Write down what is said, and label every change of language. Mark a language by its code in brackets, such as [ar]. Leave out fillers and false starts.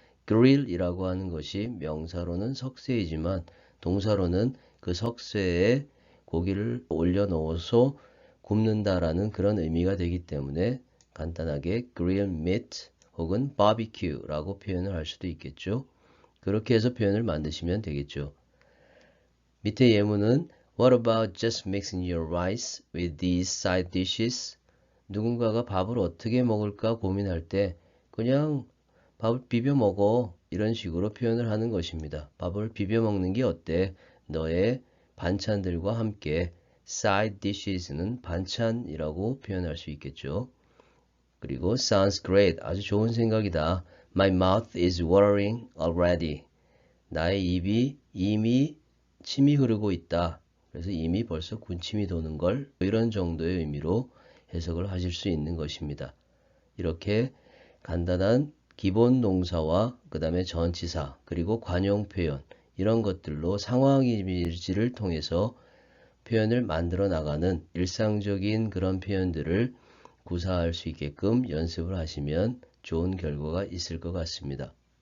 [ko] grill이라고 하는 것이 명사로는 석쇠이지만 동사로는 그 석쇠에 고기를 올려놓아서 굽는다라는 그런 의미가 되기 때문에 간단하게 [en] grill meat [ko] 혹은 barbecue라고 표현을 할 수도 있겠죠. 그렇게 해서 표현을 만드시면 되겠죠. 밑에 예문은 [en] What about just mixing your rice with these side dishes? [ko] 누군가가 밥을 어떻게 먹을까 고민할 때 그냥 밥을 비벼 먹어 이런 식으로 표현을 하는 것입니다. 밥을 비벼 먹는 게 어때? 너의 반찬들과 함께 side dishes는 반찬이라고 표현할 수 있겠죠. [en] 그리고 sounds great. [ko] 아주 좋은 생각이다. [en] My mouth is watering already. [ko] 나의 입이 이미 침이 흐르고 있다. 그래서 이미 벌써 군침이 도는 걸 이런 정도의 의미로 해석을 하실 수 있는 것입니다. 이렇게 간단한 기본 동사와 그 다음에 전치사 그리고 관용 표현 이런 것들로 상황 이미지를 통해서 표현을 만들어 나가는 일상적인 그런 표현들을 구사할 수 있게끔 연습을 하시면 좋은 결과가 있을 것 같습니다.